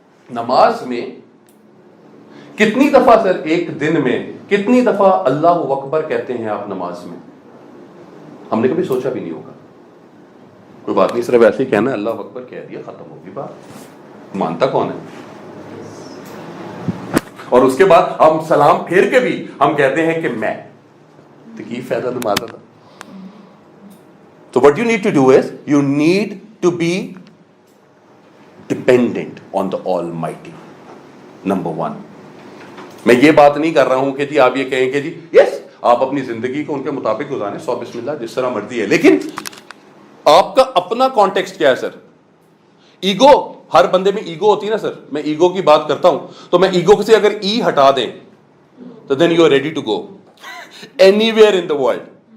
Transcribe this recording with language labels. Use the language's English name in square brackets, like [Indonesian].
[Urdu] نماز میں کتنی دفعہ سر ایک دن میں کتنی دفعہ اللہ اکبر کہتے ہیں آپ نماز میں؟ ہم نے کبھی سوچا بھی نہیں ہوگا. کوئی بات نہیں، صرف ایسے ہی کہنا ہے اللہ اکبر کہہ دیا ختم ہوگی بات. مانتا کون ہے؟ اور اس کے بعد ہم سلام پھیر کے بھی ہم کہتے ہیں کہ میں. تو کی فائدہ نماز کا؟ تو [English] what you need to do is you need to be dependent on the Almighty. Number one. [Urdu] میں یہ بات نہیں کر رہا ہوں کہ جی آپ یہ کہیں کہ جی یس آپ اپنی زندگی کو ان کے مطابق گزاریں، 100 بسم اللہ جس طرح مرضی ہے، لیکن آپ کا اپنا کانٹیکسٹ کیا ہے سر؟ ایگو، ہر بندے میں ایگو ہوتی ہے نا سر. میں ایگو کی بات کرتا ہوں تو میں ایگو سے اگر ای ہٹا دیں تو [English] Then you are ready to go anywhere in the world.